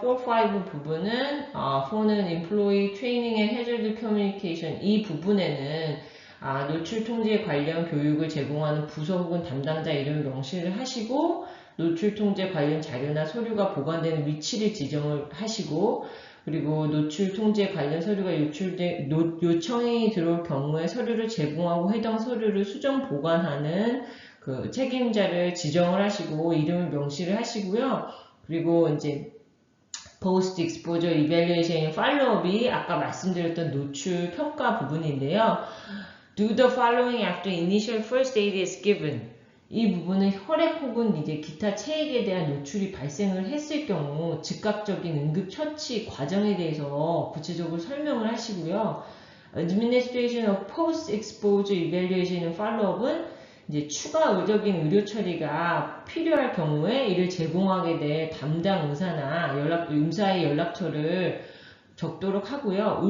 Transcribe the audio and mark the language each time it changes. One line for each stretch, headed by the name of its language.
Korean: 4, 5 부분은 4는 Employee Training and Hazard Communication 이 부분에는 노출 통제 관련 교육을 제공하는 부서 혹은 담당자 이름을 명시를 하시고 노출 통제 관련 자료나 서류가 보관되는 위치를 지정을 하시고 그리고 노출 통제 관련 서류가 요청이 들어올 경우에 서류를 제공하고 해당 서류를 수정 보관하는 그 책임자를 지정을 하시고 이름을 명시를 하시고요. 그리고 이제 Post Exposure Evaluation Follow-up이 아까 말씀드렸던 노출 평가 부분인데요.
English: Do the following after initial first aid is given.
Korean: 이 부분은 혈액 혹은 이제 기타 체액에 대한 노출이 발생을 했을 경우 즉각적인 응급 처치 과정에 대해서 구체적으로 설명을 하시고요. Administration of Post-Exposure Evaluation and Follow-up은 이제 추가 의적인 의료 처리가 필요할 경우에 이를 제공하게 될 담당 의사나 의사의 연락처를 적도록 하고요.